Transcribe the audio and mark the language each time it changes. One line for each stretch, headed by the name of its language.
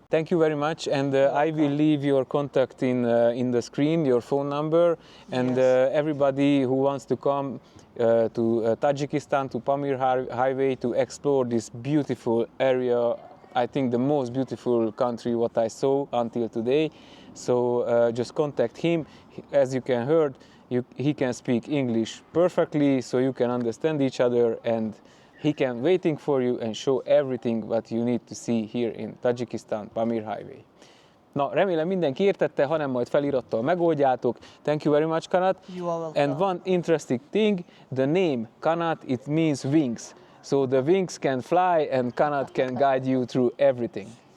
English: Thank you very much, and I will leave your contact in the screen, your phone number, and everybody who wants to come to Tajikistan, to Pamir Highway, to explore this beautiful area, I think the most beautiful country what I saw until today. So just contact him. As you can heard, he can speak English perfectly, so you can understand each other, and he can waiting for you and show everything what you need to see here in Tajikistan, Pamir Highway.
Hungarian: Na, remélem mindenki értette, ha nem, majd felirattal megoldjátok.
English: Thank you very much, Kanat. You are welcome. And one interesting thing, the name Kanat, it means wings. So the wings can fly and Kanat can guide you through everything.